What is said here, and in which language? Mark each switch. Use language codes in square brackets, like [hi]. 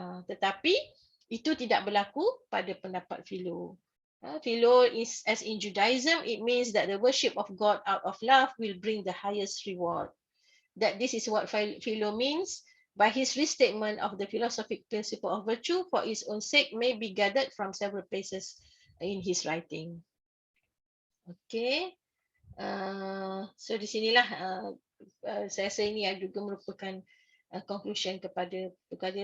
[ms] Tetapi itu tidak berlaku pada pendapat Philo. [en] Philo is, as in Judaism, it means that the worship of God out of love will bring the highest reward. That this is what Philo means by his restatement of the philosophic principle of virtue for its own sake may be gathered from several places in his writing. Okay. [ms] So di sinilah saya rasa ini juga merupakan conclusion kepada perkara.